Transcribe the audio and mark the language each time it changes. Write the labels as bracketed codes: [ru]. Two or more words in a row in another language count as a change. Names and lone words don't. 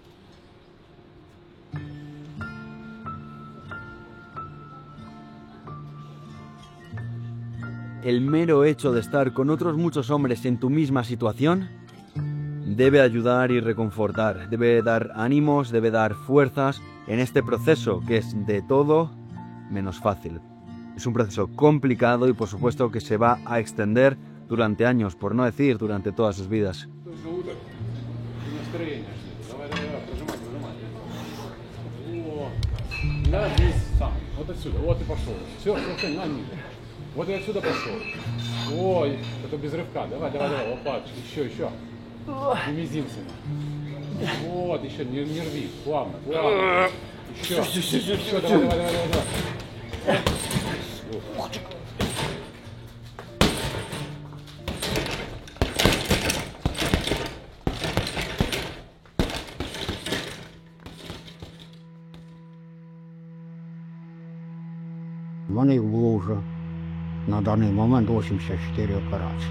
[es] El mero hecho de estar con otros muchos hombres en tu misma situación debe ayudar y reconfortar, debe dar ánimos, debe dar fuerzas en este proceso que es de todo menos fácil. Es un proceso complicado y por supuesto que se va a extender durante años, por no decir durante todas sus vidas. [ru] Да, здесь сам. Вот отсюда. Вот и пошел. Все, на ниже. Вот и отсюда пошел. Ой, это без рывка. Давай, лопаточка. Еще. И мизинцами. Вот, еще, не рви. Плавно. Еще, давай. [uk] У мене їх було вже на даний момент 84 операції.